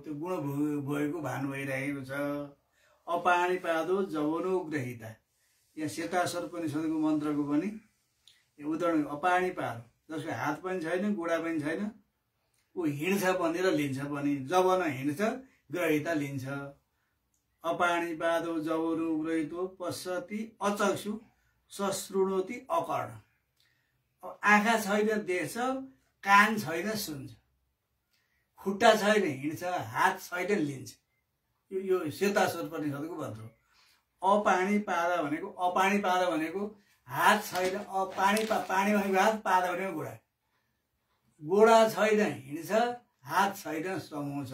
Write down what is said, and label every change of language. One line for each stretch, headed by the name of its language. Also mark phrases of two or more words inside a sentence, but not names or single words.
Nepali: त्यो गुण भएको भान भइरहेको छ।
Sanskrit: अपाणिपादो जवनो ग्रहिता।
Nepali: यहाँ सेतासर उपनिषद्को मन्त्रको पनि उदाहरण। अपाणिपाद, जसको हात पनि छैन, गोडा पनि छैन, ऊ हिँड्छ पनि र लिन्छ पनि। जवन हिँड्छ, ग्रहिता लिन्छ।
Sanskrit: अपाणिपादो जवनो ग्रहितो पश्यति अचक्षु सश्रुणोति अकर्ण।
Nepali: आँखा छैन, देख्छ, कान छैन, सुन्छ, खुट्टा छैन, हिँड्छ, हात छैन, लिन्छ। यो सेतासर उपनिषद्को मन्त्र हो। अपाणिपाद भनेको हात छैन। पानी भनेको हात, पाद भनेको गोडा। गोडा छैन, हिँड्छ, हात छैन, समाउँछ।